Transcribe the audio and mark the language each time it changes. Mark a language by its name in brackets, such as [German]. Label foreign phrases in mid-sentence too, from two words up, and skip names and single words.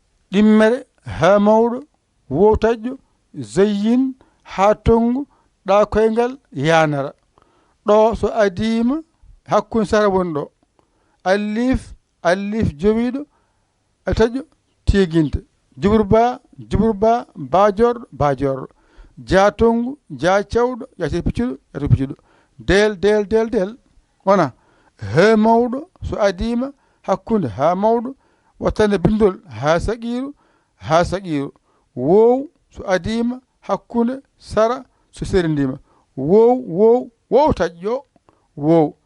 [Fula] Ɗimmere, ha mawɗo, wow taƴƴo, zeyyin, ha tongu, ɗa koyngal, yanara. Ɗo so adima, hakkunde sara woni ɗo. Alif, alif jowiɗo, a taƴƴo, tiginte. Jubur ba, jubur ba, ba jorɗo, ba jorɗo. Ja tongu, ja cewɗo, ja cewɗo piccuɗo, ja cewɗo piccuɗo. Del, del, del, del. Wona, he mawɗo, so adima, hakkunde ha mawɗo, wattande bindol ha saqiru, ha saqiru. Wow, so adima, hakkunde sara, so serindima. Wow, wow, wow taƴƴo, wow.